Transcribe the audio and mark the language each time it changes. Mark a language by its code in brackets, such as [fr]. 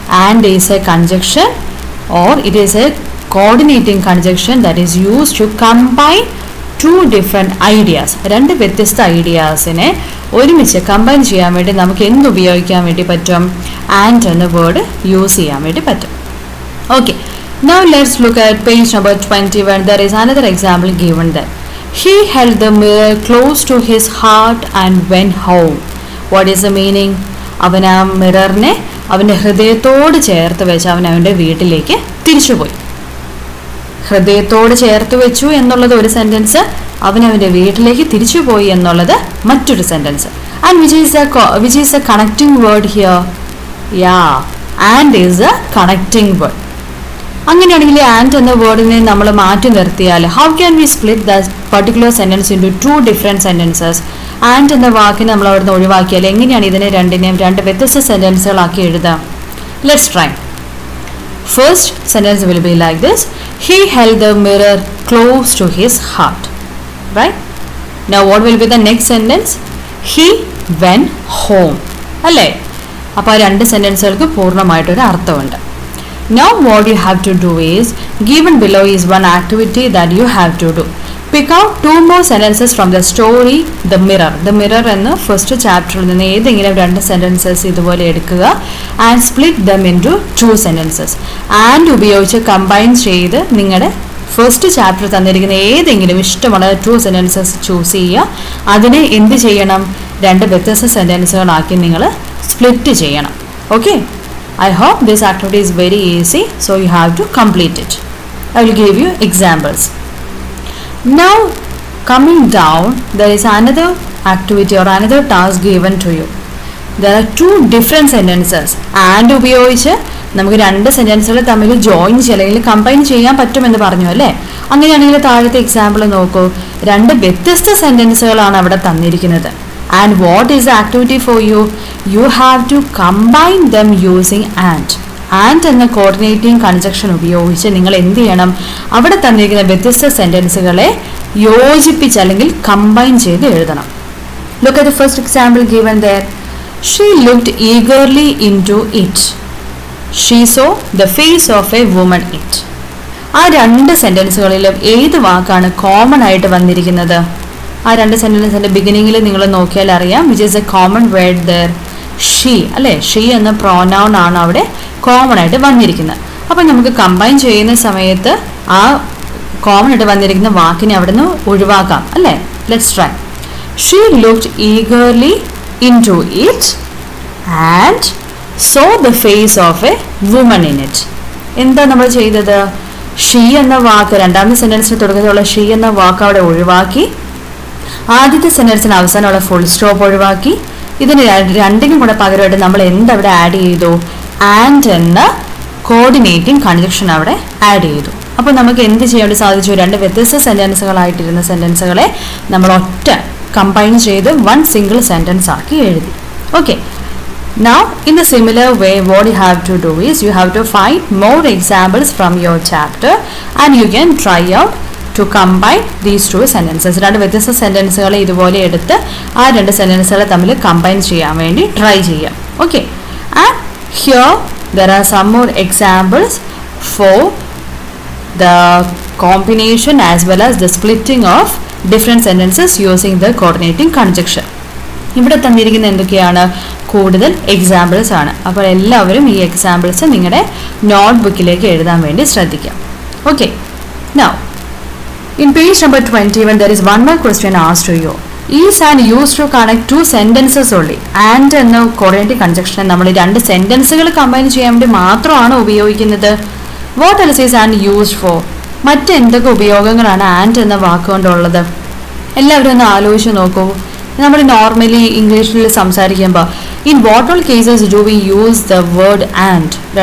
[en] And is a conjunction or it is a coordinating conjunction that is use to combine two different ideas. [ml] രണ്ട് വ്യത്യസ്ത ഐഡിയാസിനെ ഒരുമിച്ച് combine ചെയ്യാൻ വേണ്ടി നമുക്ക് എന്ത് ഉപയോഗിക്കാൻ വേണ്ടി പറ്റും? ആൻഡ് എന്ന വേർഡ് യൂസ് ചെയ്യാൻ വേണ്ടി പറ്റും. [en] Okay, now let's look at page number 21. There is another example given there. He held the mirror close to his heart and went home. What is the meaning? [ml] അവൻ ആ മിററിനെ അവൻ്റെ ഹൃദയത്തോട് ചേർത്ത് വെച്ച് അവൻ അവൻ്റെ വീട്ടിലേക്ക് തിരിച്ചുപോയി. ഹൃദയത്തോട് ചേർത്ത് വെച്ചു എന്നുള്ളത് ഒരു സെൻറ്റൻസ്, അവൻ അവൻ്റെ വീട്ടിലേക്ക് തിരിച്ചുപോയി എന്നുള്ളത് മറ്റൊരു sentence. [en] And which is a connecting word here? Yeah, and is a connecting word. [ml] അങ്ങനെയാണെങ്കിൽ ആൻഡ് എന്ന വേർഡിനെ നമ്മൾ മാറ്റി നിർത്തിയാൽ [en] How can we split the particular sentence into 2 different sentences? [ml] And എന്ന വാക്കിനെ നമ്മൾ അവിടുന്ന് ഒഴിവാക്കിയാൽ എങ്ങനെയാണ് ഇതിനെ രണ്ടിനെയും 2 വ്യത്യസ്ത സെൻറ്റൻസുകളാക്കി എഴുതുക? [en] Let's try. First sentence will be like this: He held the mirror close to his heart. Right? Now what will be the next sentence? He went home. അല്ലേ? [ml] അപ്പോൾ ആ 2 സെൻറ്റൻസുകൾക്ക് പൂർണ്ണമായിട്ടൊരു അർത്ഥമുണ്ട്. [en] Now what you have to do is, given below is one activity that you have to do. Pick out 2 more sentences from the story The Mirror. [ml] The Mirror എന്ന first ചാപ്റ്ററിൽ നിന്ന് ഏതെങ്കിലും 2 sentences ഇതുപോലെ എടുക്കുക. [en] And split them into 2 sentences. [ml] And ഉപയോഗിച്ച് combine ചെയ്ത് നിങ്ങളുടെ first chapter തന്നിരിക്കുന്ന ഏതെങ്കിലും ഇഷ്ടമുള്ള 2 സെൻറ്റൻസസ് ചൂസ് ചെയ്യുക. അതിനെ എന്ത് ചെയ്യണം? 2 വ്യത്യസ്ത സെൻറ്റൻസുകളാക്കി നിങ്ങൾ സ്പ്ലിറ്റ് ചെയ്യണം. [en] Okay, I hope this activity is very easy, so you have to complete it. I will give you examples. Now coming down, there is another activity or another task given to you. There are 2 different sentences. [ml] And ഉപയോഗിച്ച് നമുക്ക് 2 സെൻറ്റൻസുകൾ തമ്മിൽ join അല്ലെങ്കിൽ combine ചെയ്യാൻ പറ്റുമെന്ന് പറഞ്ഞു അല്ലേ? അങ്ങനെയാണെങ്കിൽ താഴത്തെ എക്സാമ്പിൾ നോക്കൂ. 2 വ്യത്യസ്ത സെൻറ്റൻസുകളാണ് അവിടെ തന്നിരിക്കുന്നത്. [en] And what is the activity for you? You have to combine them using and. [ml] And എന്ന കോർഡിനേറ്റിംഗ് കൺജക്ഷൻ ഉപയോഗിച്ച് നിങ്ങൾ എന്ത് ചെയ്യണം? അവിടെ തന്നിരിക്കുന്ന വ്യത്യസ്ത സെൻറ്റൻസുകളെ യോജിപ്പിച്ച് അല്ലെങ്കിൽ കമ്പൈൻ ചെയ്ത് എഴുതണം. [en] Look at the first example given there. She looked eagerly into it. She saw the face of a woman it. [ml] ആ 2 സെൻറ്റൻസുകളിലും ഏത് വാക്കാണ് കോമൺ ആയിട്ട് വന്നിരിക്കുന്നത്? ആ 2 സെൻറ്റൻസിൻ്റെ ബിഗിനിങ്ങിൽ നിങ്ങൾ നോക്കിയാൽ അറിയാം [en] Which is a common word there. [ml] She അല്ലേ? ഷീ എന്ന പ്രോനൗൺ ആണ് അവിടെ കോമൺ ആയിട്ട് വന്നിരിക്കുന്നത്. അപ്പം നമുക്ക് കമ്പൈൻ ചെയ്യുന്ന സമയത്ത് ആ കോമൺ ആയിട്ട് വന്നിരിക്കുന്ന വാക്കിനെ അവിടെ നിന്ന് ഒഴിവാക്കാം അല്ലേ? [en] Let's try. She looked eagerly into it and saw the face of a woman in it. [ml] എന്താ നമ്മൾ ചെയ്തത്? ഷീ എന്ന വാക്ക് 2ാമത്തെ സെൻറ്റൻസിന് തുടക്കത്തിലുള്ള ഷീ എന്ന വാക്ക് അവിടെ ഒഴിവാക്കി, ആദ്യത്തെ സെൻറ്റൻസിന് അവസാനമുള്ള ഫുൾ സ്റ്റോപ്പ് ഒഴിവാക്കി. ഇതിന് 2നും കൂടെ പകരമായിട്ട് നമ്മൾ എന്തവിടെ ആഡ് ചെയ്തു? ആൻഡ് എന്ന കോർഡിനേറ്റിംഗ് കൺജക്ഷൻ അവിടെ ആഡ് ചെയ്തു. അപ്പോൾ നമുക്ക് എന്ത് ചെയ്യാൻ വേണ്ടി സാധിച്ചു? 2 വ്യത്യസ്ത സെൻറ്റൻസുകളായിട്ടിരുന്ന സെൻറ്റൻസുകളെ നമ്മൾ ഒറ്റ കമ്പൈൻ ചെയ്ത് 1 സിംഗിൾ സെൻറ്റൻസ് ആക്കി എഴുതി. [en] Okay, now in the similar way what you have to do is you have to find more examples from your chapter and you can try out to combine these 2 sentences. [ml] 2 വ്യത്യസ്ത സെൻറ്റൻസുകളെ ഇതുപോലെ എടുത്ത് ആ 2 സെൻറ്റൻസുകളെ തമ്മിൽ combine ചെയ്യാൻ വേണ്ടി try ചെയ്യാം. [en] Okay, and here there are some more examples for the combination as well as the splitting of different sentences using the coordinating conjunction. [ml] ഇവിടെ തന്നിരിക്കുന്ന എന്തൊക്കെയാണ്? കൂടുതൽ എക്സാമ്പിൾസ് ആണ്. അപ്പോൾ എല്ലാവരും ഈ എക്സാമ്പിൾസ് നിങ്ങളുടെ നോട്ട്ബുക്കിലേക്ക് എഴുതാൻ വേണ്ടി ശ്രദ്ധിക്കാം. [en] Okay, now in page number 21 there is one more question asked to you. Is and used to connect 2 sentences only. [ml] And എന്ന കോർഡിനേറ്റിംഗ് കൺജക്ഷൻ നമ്മൾ 2 സെൻറ്റൻസുകൾ കമ്പൈൻ ചെയ്യാൻ വേണ്ടി മാത്രമാണ് ഉപയോഗിക്കുന്നത്. [en] What else is and used for? [ml] മറ്റെന്തൊക്കെ ഉപയോഗങ്ങളാണ് and എന്ന വാക്കുകൊണ്ടുള്ളത്? എല്ലാവരും ഒന്ന് ആലോചിച്ച് നോക്കൂ. നമ്മൾ നോർമലി ഇംഗ്ലീഷിൽ സംസാരിക്കുമ്പോൾ [en] In what all cases do we use the word and?